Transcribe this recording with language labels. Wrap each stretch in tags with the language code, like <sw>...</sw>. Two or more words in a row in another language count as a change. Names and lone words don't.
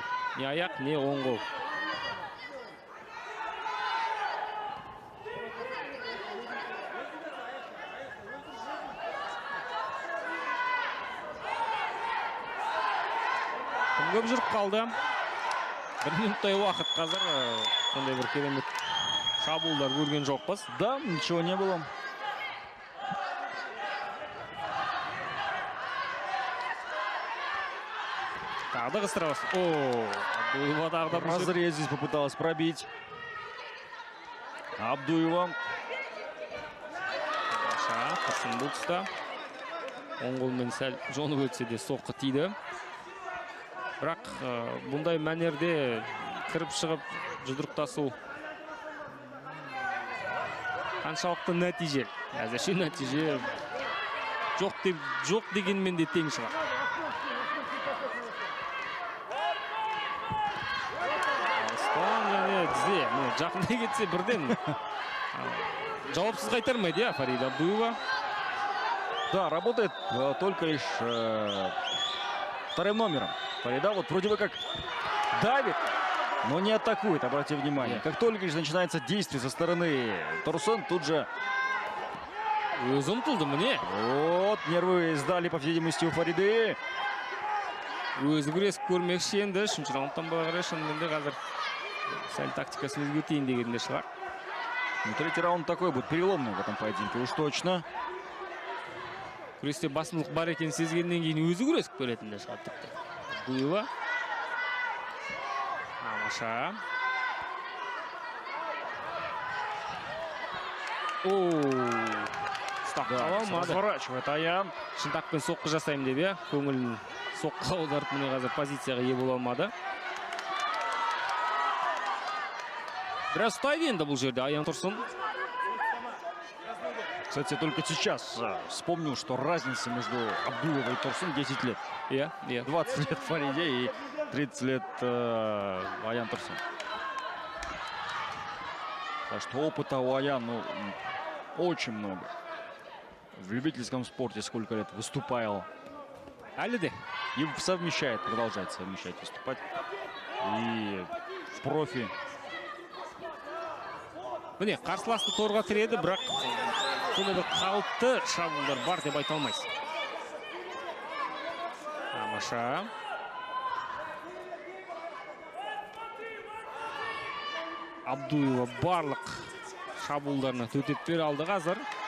<kk>Не аяқ, не оң қол. Көп жүріп қалды. 1 минуттай уақыт қазір сондай бір керемет шабуылдар көрген жоқпыз.</kk> <ru>Да, ничего не было.</ru> <kk>Тағы да қыстыра бастады.</kk> <ru>Разрез здесь попыталась пробить. Абдуева.</ru> <kk>Тұрсын бұл тұста. Оң қолмен сәл жонып өтсе де соққы тиді. Бірақ бұндай мәнерде кіріп шығып жұдырықтасу қаншалықты нәтиже. Әзірше нәтиже жоқ дегенмен де тең шығар. Алыстан және тізе. Жақындай кетсе бірден жауапсыз қайтармайды, Фарида Абдуева.</kk> <ru>Да, работает только лишь вторым номером. Фарида вот вроде бы как давит, но не атакует, обратите внимание. Как только лишь начинается действие со стороны Тұрсын, тут же...</ru> <kk>Өзі ұмтылды міне.</kk> <ru>Вот, нервы сдали, по всей видимости, у Фариды.</ru> <kk>Өзі күресіп көрмекші енді. Үшінші раундтан бала қарай шынымен де қазір сәл тактикасын өзгертейін дегенде шығар.</kk> <ru>Ну, третий раунд такой будет переломный в этом поединке, уж точно.</ru> <kk>Күресте басымдылық бар екен сезгеннен кейін өзі күресіп көретінде шығар тіпті. Абдуева. Тамаша. Ұстап қала алмады. Разворачивает Аян. Шынтақпен соққы жасайым деп, көңілін соққы аударып міне қазір позицияға ие бола алмады. Біраз ұстайды енді бұл жерде Аян Тұрсын.</kk> <ru>Кстати, только сейчас вспомнил, что разница между Абдуевой и Тұрсын 10 лет. 20 лет Фариде и 30 лет Аян Тұрсын. Так что опыта у Аян очень много. В любительском спорте сколько лет выступал.</ru> <kk>Әлі.</kk> <ru>И совмещает, продолжает совмещать, выступать. И в профи.</ru> <kk>Міне, қарсыласты торға тіреді, бірақ сондай бір қауіпті шабуылдар бар деп айта алмайсыз. Тамаша. Абдуева барлық шабуылдарына төтеп бере алды қазір.</kk>